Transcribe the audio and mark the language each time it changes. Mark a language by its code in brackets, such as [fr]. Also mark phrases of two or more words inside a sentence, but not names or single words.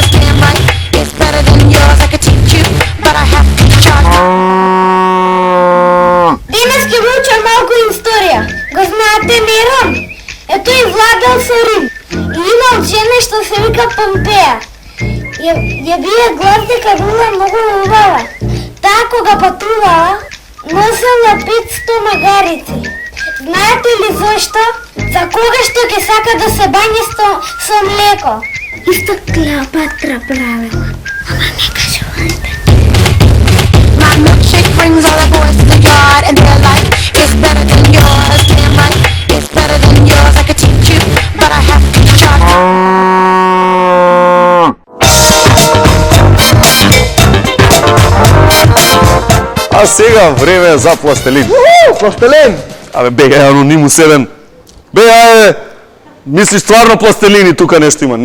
[en] Damn right, it's better than yours. I could teach you, but I have to charge you. [mk] Денес ќе ви учам малку историја. Го знаете Нерон? Ето и владел со Рим. И имал жена што се вика Помпеја. Ја бие глас дека била многу убава. Таа кога патувала, носела 500 магарици. Знаете ли зошто? За кога што ќе сака да се бањи со млеко. Исто Клеопатра правила. Ама не кажувате. [en] My milkshake brings all the boys to the yard, and they're like, it's better than yours. Damn right, it's better than yours. I could teach you, but I have to charge you. [mk] А сега време за пластелин. Пластелин! Абе, бегај Анонимус 7. Бегај, мислиш стварно пластелини тука нешто има?